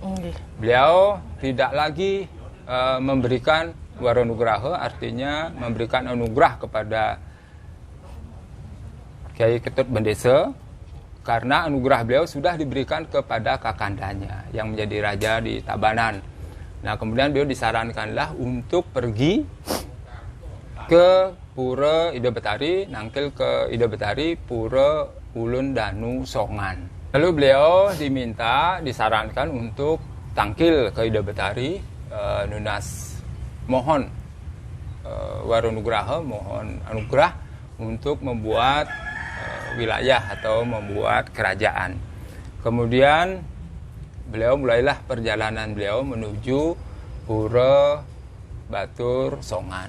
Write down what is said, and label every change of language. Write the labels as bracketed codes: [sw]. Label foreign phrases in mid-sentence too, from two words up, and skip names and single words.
[id] Beliau tidak lagi memberikan Waronugraha, artinya memberikan anugerah kepada Kyai Ketut Bendeso, karena anugerah beliau sudah diberikan kepada kakandanya yang menjadi raja di Tabanan. Nah, kemudian beliau disarankanlah untuk pergi ke Pura Ide Betari, nangkil ke Ide Betari, Pura Ulun Danu Songan. Lalu beliau disarankan untuk tangkil ke Ide Betari, nunas mohon Waronugraha, mohon anugerah untuk membuat wilayah atau membuat kerajaan. Kemudian beliau mulailah perjalanan beliau menuju Pura Batur Songan.